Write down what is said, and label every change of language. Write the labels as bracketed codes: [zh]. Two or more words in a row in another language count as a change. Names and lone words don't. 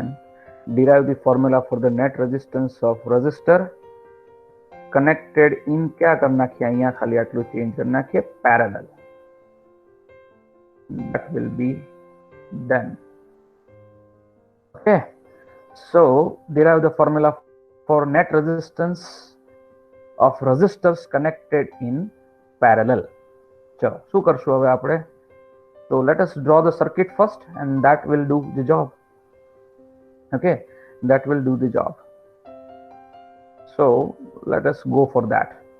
[en] Derive the formula for the net resistance of resistor connected in [hi] क्या करना है, [gu] અહીંયા ખાલી આટલું ચેન્જ [hi] करना है, [en] parallel. That will be done. Okay, so derive the formula for net resistance of resistors connected in parallel. [gu] ચલો શું કરશું હવે આપણે? [en] So let us draw the circuit first and that will do the job. Okay, that will do the job. So let us go for that.